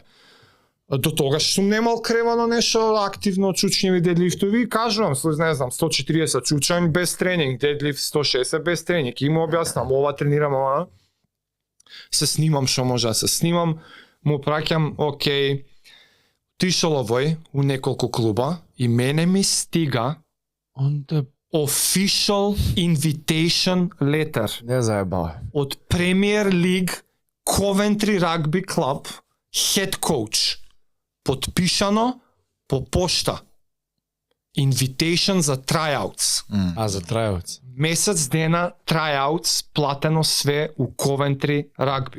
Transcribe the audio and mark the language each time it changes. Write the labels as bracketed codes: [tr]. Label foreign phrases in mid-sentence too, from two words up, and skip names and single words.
[mk] До тогаш сум немал кревано нешто активно чучњеви, дедлифтови, кажувам, не знам, 140 чучањ без тренинг, дедлифт 160 без тренинг. И му објаснам, ова тренирам, ова. Се снимам што може да се снимам, му праќам, окей, тишол овој у неколку клуба и мене ми стига [en] official invitation letter. [mk] Не заебава. Од Premier League Coventry Rugby Club [en] head coach. [mk] Подпишано по пошта. Invitation за tryouts. За tryouts. [sr] Месец дена tryouts, платено све у Coventry Rugby.